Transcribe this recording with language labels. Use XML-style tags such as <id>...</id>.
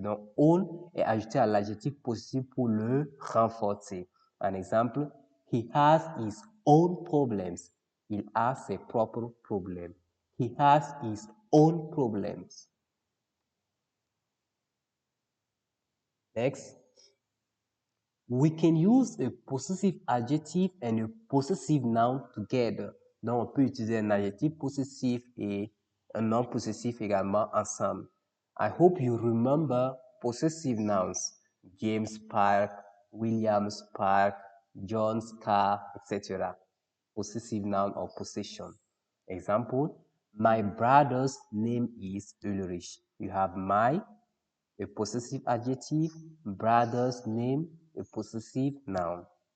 <fr>Donc, own est ajouté à l'adjectif possessif pour le renforcer. Un exemple,</fr> <en>he has his own problems.</en> <fr>Il a ses propres problèmes.</fr> <en>He has his own problems. Next, we can use a possessive adjective and a possessive noun together.</en> <fr>Donc, on peut utiliser un adjectif possessif et un nom possessif également ensemble.</fr> <en>I hope you remember possessive nouns. James Park, Williams Park, John's car, etc. Possessive noun or possession. Example, my brother's name is Ulrich. You have my, a possessive adjective, brother's name, a possessive noun.</en>